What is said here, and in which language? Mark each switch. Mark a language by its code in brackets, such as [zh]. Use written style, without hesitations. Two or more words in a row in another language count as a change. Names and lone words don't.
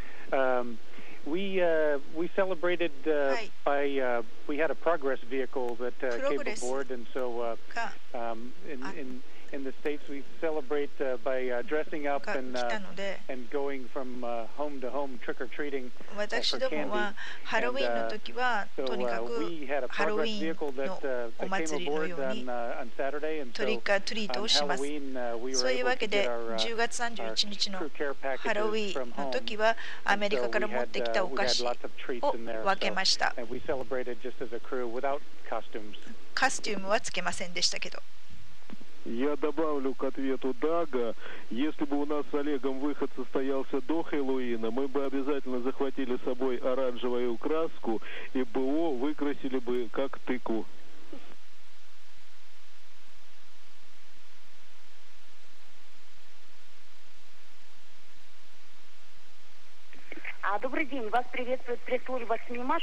[en] We celebrated we had a progress vehicle that came aboard, and so in the States we celebrate by dressing up and going from home to home trick-or-treating for candy. [ja] ハロウィンの時はとにかくハロウィンのお祭りのようにトリック・ア・トリートをします。そういうわけで10月31日のハロウィンの時はアメリカから持ってきたお菓子を分けました。カスチュームはつけませんでしたけど。 [ru] Я добавлю к ответу Дага, если бы у нас с Олегом выход состоялся до Хэллоуина, мы бы обязательно захватили с собой оранжевую краску и БО выкрасили бы как тыкву. Добрый день, вас приветствует пресс-служба СМИ-МАШ.